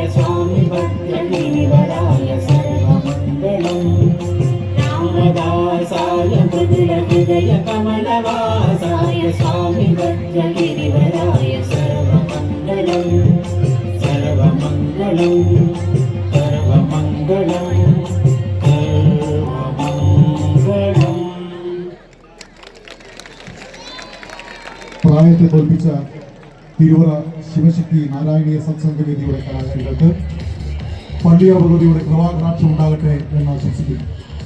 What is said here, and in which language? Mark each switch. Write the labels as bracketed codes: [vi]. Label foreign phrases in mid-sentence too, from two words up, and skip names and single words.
[sa] स्वामि भद्रगिरिवराय सर्वमङ्गलम् रामदासाय मृदुलमुदय कमलवासाय स्वामि भद्रगिरिवराय सर्वमङ्गलम् सर्वमङ्गलम् सर्वमङ्गलम् सर्वमङ्गलम् [ml] പ്രായത്തെ തോൽപ്പിച്ച തിരുവറ ശിവശക്തി നാരായണീയ സത്സംഗവേദിയുടെ കലാകാരികൾക്ക് പള്ളിയ ഭഗവതിയുടെ കൃപാകടാക്ഷം ഉണ്ടാകട്ടെ എന്ന് ആശംസിക്കുന്നു.